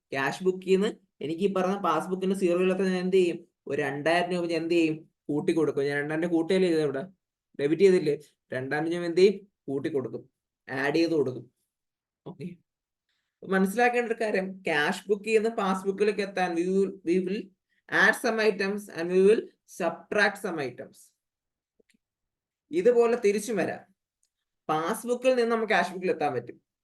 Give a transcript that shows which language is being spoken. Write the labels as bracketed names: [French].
[Malayalam] Cash ബുക്കിൽ നിന്ന് എനിക്ക് ഈ പറഞ്ഞ പാസ്ബുക്കിന്റെ 0 ഇല്ലാത്ത ഞാൻ എന്ത് ചെയ്യും? ഒരു 2000 രൂപ ഞാൻ എന്ത് ചെയ്യും? കൂട്ടി കൊടുക്കും. ഞാൻ 2000 കൂട്ടിയല്ലേ ചെയ്തത്, ഇവിടെ ഡെബിറ്റ് ചെയ്തില്ലേ? 2000 ഞാൻ എന്ത് ചെയ്യും? കൂട്ടി കൊടുക്കും, ആഡ് ചെയ്ത് കൊടുക്കും. ഓക്കെ, മനസ്സിലാക്കേണ്ട ഒരു കാര്യം, ക്യാഷ് ബുക്കിൽ നിന്ന് പാസ്ബുക്കിലേക്ക് എത്താൻ [English] we will add some items and we will subtract some items. [Malayalam] ഇതുപോലെ തിരിച്ചും വരാം. പാസ്ബുക്കിൽ നിന്ന് നമുക്ക് ക്യാഷ് ബുക്കിൽ എത്താൻ പറ്റും.